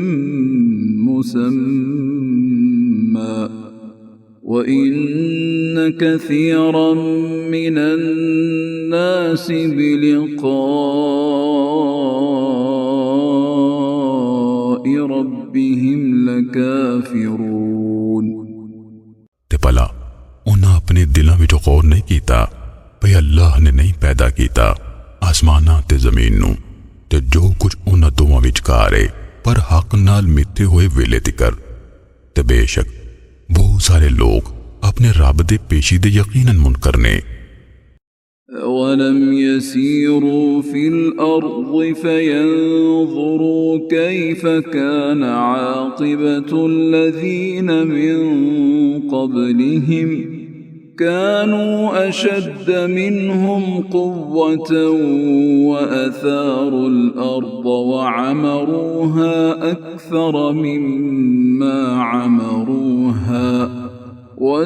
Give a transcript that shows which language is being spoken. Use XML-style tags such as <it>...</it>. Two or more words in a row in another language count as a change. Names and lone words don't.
<ar>مسمى وإن كثيرا من الناس بلقاء ربهم لكافرون.</ar> <pa>تے بھلا انہیں اپنے دلوں میں غور نہیں کیا بھئی اللہ نے نہیں پیدا کیا اسمانا تے زمین نوں تے جو کچھ انہاں دوواں وچکار ہے پر حق نال متھے ہوئے ویلے تکر. تے بیشک بہت سارے لوگ اپنے رب دے پیشیدے یقیناً منکر نے.</pa> <ar>أولم يسيروا في الأرض فينظروا كيف كان عاقبة الذين من قبلهم كانوا أشد منهم قوة وأثاروا الأرض وعمروها أكثر مما عمروها و</ar>